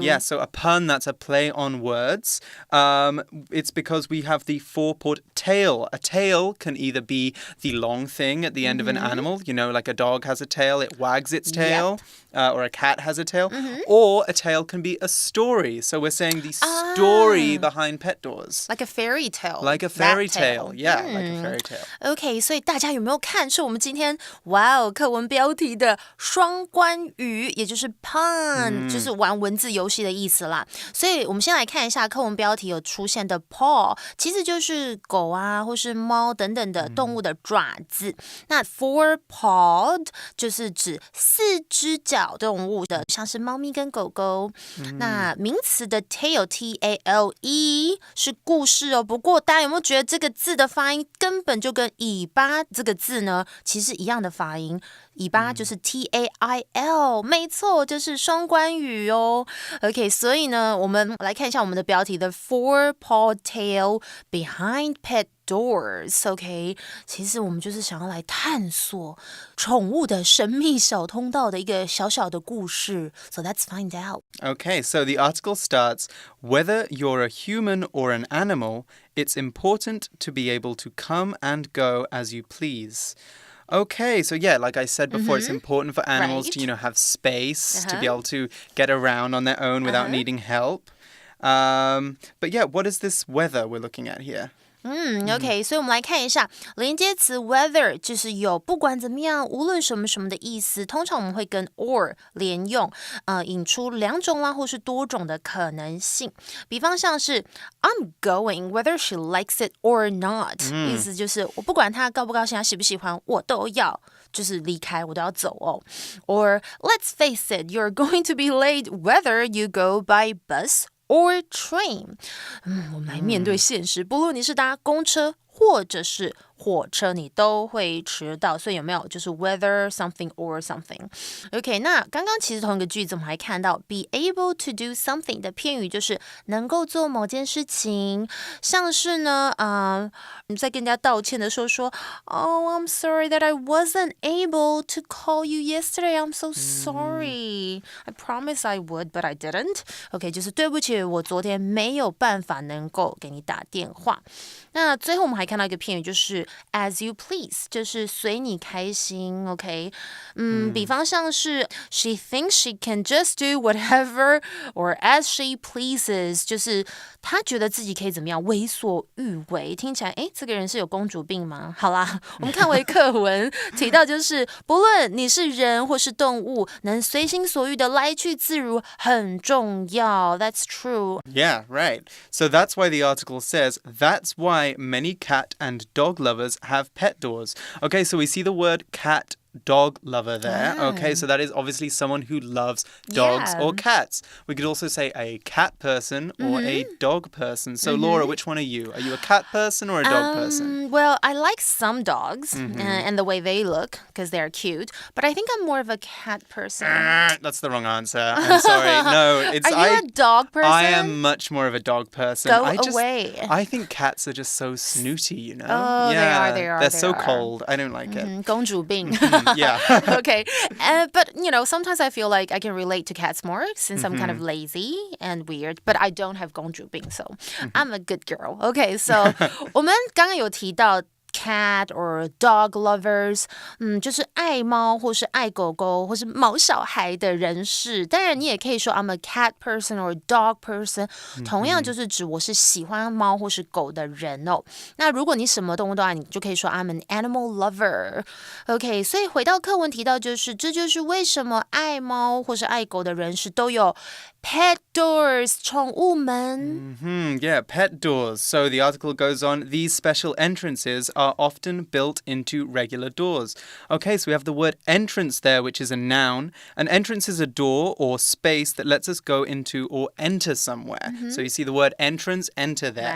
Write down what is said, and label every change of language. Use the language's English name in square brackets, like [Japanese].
[English] Yeah, so a pun, that's a play on words. It's because we have the four-pawed tail. A tail can either be the long thing at the end of an animal, like a dog has a tail, it wags its tail, or a cat has a tail, or a tail can be a story. So we're saying the story behind pet doors. Like a fairy tale. Like a fairy tale. Yeah, like a fairy tale. [Chinese] OK, 所以大家有没有看是我们今天课文标题的双关语，也就是 pun，就是玩文字游戏的意思啦。所以我们先来看一下课文标题有出现的 paw， 其实就是狗啊或是猫等等的动物的爪子。那 four-pawed 就是指四只脚动物的，像是猫咪跟狗狗。那名词的 tail T-A-L-E 是故事哦。不过大家有没有觉得这个字的发音根本就跟尾巴这个字呢，其实一样的发音？尾巴就是 T-A-I-L， 没错，就是双关语哦。 OK， 所以呢，我们来看一下我们的标题的 [English] Four-pawed tail behind pet doors。 [Chinese] OK， 其实我们就是想要来探索宠物的神秘小通道的一个小小的故事。 [English] So let's find out. Okay, so the article starts, whether you're a human or an animal, it's important to be able to come and go as you please. Okay, so yeah, like I said before, it's important for animals to, have space, to be able to get around on their own without needing help. But yeah, what is this weather we're looking at here? [Chinese] OK， 所以我们来看一下连接词 whether 就是有不管怎么样无论什么什么的意思，通常我们会跟 or 连用，引出两种啦或是多种的可能性。比方像是 [English] I'm going whether she likes it or not， [Chinese] 意思就是我不管她高不高兴，她喜不喜欢，我都要就是离开，我都要走哦。 [English] Or let's face it, you're going to be late whether you go by bus or train. [Chinese] 我们来面对现实，不论你是搭公车或者是火车，你都会迟到，所以有没有就是 whether something or something。 OK， 那刚刚其实同一个句子我们还看到 [English] be able to do something [Chinese] 的片语就是能够做某件事情，像是呢你在跟人家道歉的时候说 [English] Oh, I'm sorry that I wasn't able to call you yesterday. I'm so sorry. I promised I would, but I didn't. [Chinese] OK， 就是对不起，我昨天没有办法能够给你打电话。那最后我们还看到一个片语就是 [English] as you please， [Chinese] 就是随你开心 OK， 比方像是 [English] she thinks she can just do whatever or as she pleases， [Chinese] 就是她觉得自己可以怎么样为所欲为，听起来这个人是有公主病吗？好啦，我们看回课文提到就是不论你是人或是动物，能随心所欲的来去自如很重要。 [English] That's true. Yeah, right. So that's why the article says that's why many cat and dog lovers have pet doors. Okay, so we see the word cat dog lover there. Okay, so that is obviously someone who loves dogs or cats. We could also say a cat person or a dog person. So Laura, which one are you? Are you a cat person or a dog person? Well, I like some dogs and the way they look because they're cute, but I think I'm more of a cat person. That's the wrong answer. I'm sorry. No, it's Are you a dog person? I am much more of a dog person. Go away. I think cats are just so snooty, you know? Oh, yeah, they are. They're so cold. I don't like it. [Chinese] 公主病 [English] Yeah. Okay, but you know, sometimes I feel like I can relate to cats more since I'm kind of lazy and weird, but I don't have [Chinese] 公主病, [English] so I'm a good girl. [Chinese] Okay, so 我们刚刚有提到 [English] cat or dog lovers， [Chinese] 就是爱猫或是爱狗狗或是毛小孩的人士。当然你也可以说 [English] I'm a cat person or dog person， [Chinese] 同样就是指我是喜欢猫或是狗的人哦。那如果你什么动物都爱，你就可以说 [English] I'm an animal lover。 [Chinese] OK， 所以回到课文提到就是这就是为什么爱猫或是爱狗的人士都有 [English] pet doors [Chinese] 宠物门。 [English] Yeah, pet doors. So the article goes on, these special entrances are often built into regular doors. Okay, so we have the word entrance there, which is a noun. An entrance is a door or space that lets us go into or enter somewhere. So you see the word entrance, enter there.